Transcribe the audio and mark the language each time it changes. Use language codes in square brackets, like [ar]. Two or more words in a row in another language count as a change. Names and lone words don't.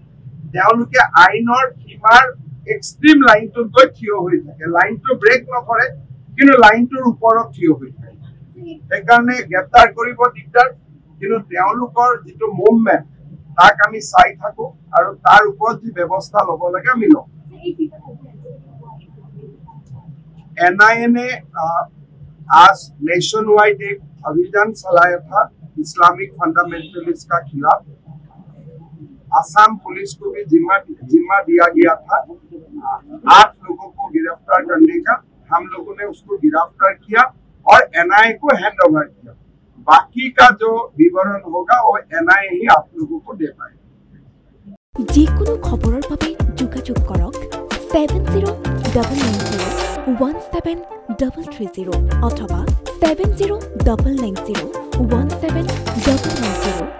[as] তেওঁলোকে আইনৰ সীমাৰ [en] extreme line [as] গৈ থিয় হৈ থাকে, লাইনটো ব্ৰেক নকৰে কিন্তু লাইনটোৰ ওপৰত থিয় হৈ থাকে। সেইকাৰণে গ্ৰেপ্তাৰ কৰিব দিগদাৰ, কিন্তু তেওঁলোকৰ যিটো মুভমেণ্ট তাক আমি চাই থাকো আৰু তাৰ ওপৰত যি ব্যৱস্থা ল'ব লাগে আমি লওঁ। [hi] NIA ने आज [en] nation wide [hi] एक अभियान चलाया था [en] Islamic fundamentalist [hi] का खिलाफ। आसाम पुलिस को भी जिम्मा दिया गया था 8 लोगों को गिरफ्तार करने का। हम लोगों ने उसको गिरफ्तार किया और NIA को [en] hand over [hi] किया। बाकी का जो विवरण होगा वो NIA ही आप लोगों को दे पाएगा। [as] যিকোনো খবৰৰ বাবে যোগাযোগ কৰক 7099017330 অথবা 7099017390